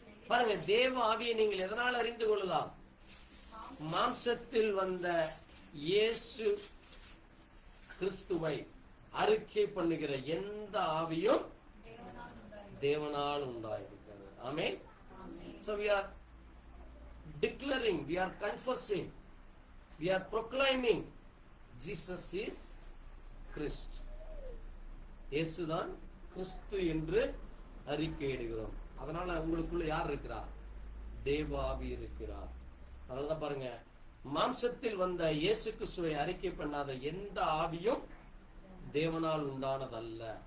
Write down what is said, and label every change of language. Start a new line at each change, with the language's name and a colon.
Tamil: பாருங்க, தேவ ஆவியை நீங்கள் எதனால் அறிந்து கொள்ளலாம்? மாம்சத்தில் வந்த இயேசு கிறிஸ்துவை அறிக்கை பண்ணுகிற எந்த ஆவியும் தேவனால் உண்டாயிருக்கிறது. ஆமென்.
English: So we are declaring, we are confessing, we are proclaiming Jesus is Christ.
Tamil: இயேசுதான் கிறிஸ்து என்று அறிக்கையிடுகிறோம். அதனால உங்களுக்குள்ள யார் இருக்கிறார்? தேவ ஆவி இருக்கிறார். அதனாலதான் பாருங்க, மாம்சத்தில் வந்த இயேசு கிறிஸ்துவை அறிக்கை பண்ணாத எந்த ஆவியும் தேவனால் உண்டானதல்ல.